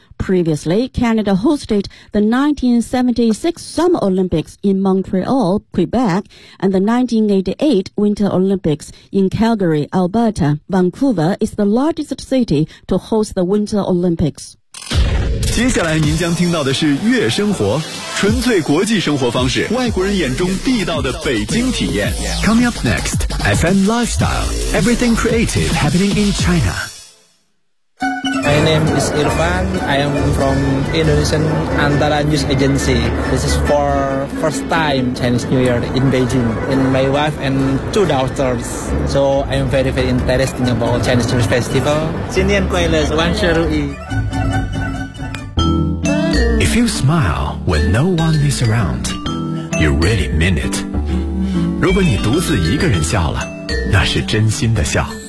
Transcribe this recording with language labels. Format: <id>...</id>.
<en>Previously, Canada hosted the 1976 Summer Olympics in Montreal, Quebec, and the 1988 Winter Olympics in Calgary, Alberta. Vancouver is the largest city to host the Winter Olympics.</en> <zh>接下来您将听到的是悦生活，纯粹国际生活方式，外国人眼中地道的北京体验。</zh> <en>Coming up next, FM Lifestyle, everything creative happening in China. My name is Irfan. I am from Indonesian Antara News Agency. This is for first time Chinese New Year in Beijing. And my wife and 2 daughters. So I am very, very interested about Chinese New Year Festival.</en> <zh>新年快乐，万事如意。</zh> <en>If you smile when no one is around, you really mean it.</en> <zh>如果你独自一个人笑了，那是真心的笑。</zh>